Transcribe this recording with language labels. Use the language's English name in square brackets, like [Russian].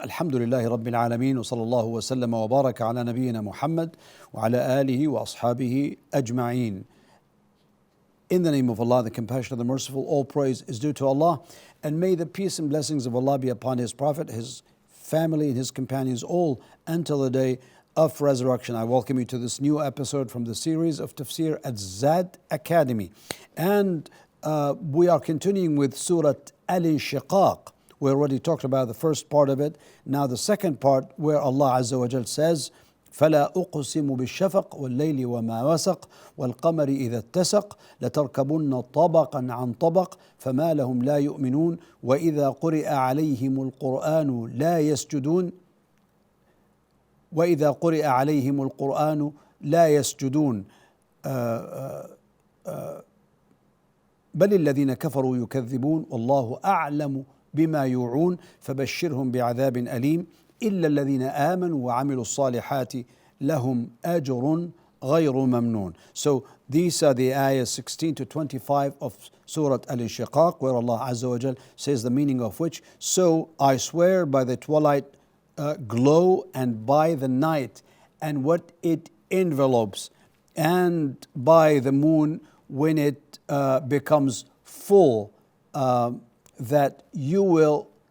[Arabic] الحمد لله رب العالمين، وصلى الله وسلم وبارك على نبينا محمد وعلى آله وأصحابه أجمعين. [English] In the name of Allah, the Compassionate, the Merciful, all praise is due to Allah, and may the peace and blessings of Allah be upon His Prophet, His family and His companions, all until the day of resurrection. I welcome you to this new episode from the series of Tafsir at Zad Academy. And we are continuing with Surah Al-Inshiqaq. We already talked about the first part of it. Now the second part, where Allah Azza wa Jal says, [Arabic] فلا أقسم بالشفق والليل وما وسق والقمر إذا اتسق لتركبن طبقا عن طبق فما لهم لا يؤمنون وإذا قرئ عليهم القرآن لا يسجدون وإذا قرئ عليهم القرآن لا يسجدون بل الذين كفروا يكذبون والله أعلم بما يوعون فبشرهم بعذاب أليم إلا الذين آمنوا وعملوا الصالحات لهم أجر غير ممنون. [English] So these are the ayahs 16 to 25 of Surah Al-Inshiqaq, where Allah Azza wa Jal says the meaning of which, so I swear by the twilight glow and by the night and what it envelopes, and by the moon when it becomes full, that you will